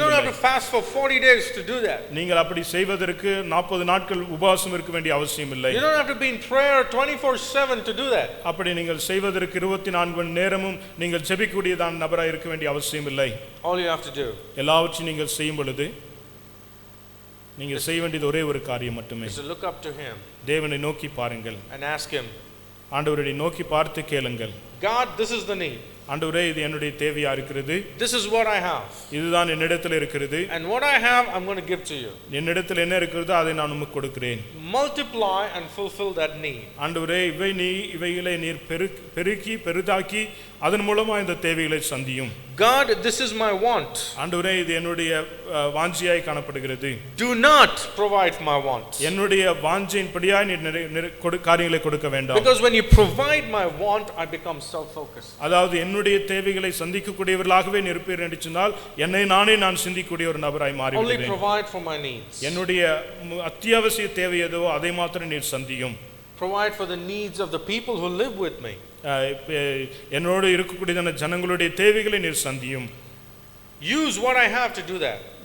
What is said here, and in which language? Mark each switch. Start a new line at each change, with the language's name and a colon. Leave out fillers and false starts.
English: You don't have to fast for 40 days to do that.
Tamil: நீங்கள் அப்படி செய்வதற்கு 40 நாட்கள் உபவாசம் இருக்க வேண்டிய அவசியம் இல்லை.
English: You don't have to be in prayer 24/7 to do that.
Tamil: அப்படி நீங்கள் செய்வதற்கு 24 மணி நேரமும் நீங்கள் ஜெபிக்கக்கூடியதான நபராய் இருக்க வேண்டிய அவசியம் இல்லை.
English: All you have to do,
Tamil: எல்லாவற்றையும் நீங்கள் செய்யும் பொழுது நீங்கள் செய்ய வேண்டியது ஒரே ஒரு காரியம் மட்டுமே.
English: is to look up to him.
Tamil: தேவனை நோக்கி பாருங்கள்.
English: And ask him,
Tamil: ஆண்டவரை நோக்கி பார்த்து கேளுங்கள்.
English: God, this is the need.
Tamil: ஆண்டவரே, இது என்னுடைய தேவையா இருக்கிறது.
English: This is what I have.
Tamil: இதுதான் என்னிடத்தில் இருக்கிறது.
English: And what I have, I'm going to give to you.
Tamil: என்னிடத்தில் என்ன இருக்கிறதோ அதை நான் உமக்கு கொடுக்கிறேன்.
English: Multiply and fulfill that need.
Tamil: ஆண்டவரே, இவைகளை நீர் பெருக்கி பெரிதாக்கி அதன் மூலமா இந்த தேவைகளை சந்தியும்.
English: God, this is my want.
Tamil: ஆண்டவரே, இது என்னுடைய வாஞ்சியாய் காணப்படுகிறது.
English: Do not provide my want.
Tamil: என்னுடைய வாஞ்சியின்படியாய் நீர் காரியங்களை கொடுக்க வேண்டாம்.
English: Because when you provide my want, I become self-focused.
Tamil: அதாவது என்னுடைய தேவைகளை சந்திக்கக்கூடியவர்களாகவே இருப்பீர் என்று சொன்னால் என்னை நான் சிந்திக்கக்கூடிய ஒரு நபராய் மாறிவிடுவேன்.
English: Only provide for my needs.
Tamil: என்னுடைய அத்தியாவசிய தேவை எதுவோ அதை மாத்திரம் நீர் சந்தியும்.
English: Provide for the needs of the people who live with me.
Tamil: என்னோடு இருக்கக்கூடிய ஜனங்களுடைய தேவைகளை நீர் சந்தியும்.
English: Use what I have to do that.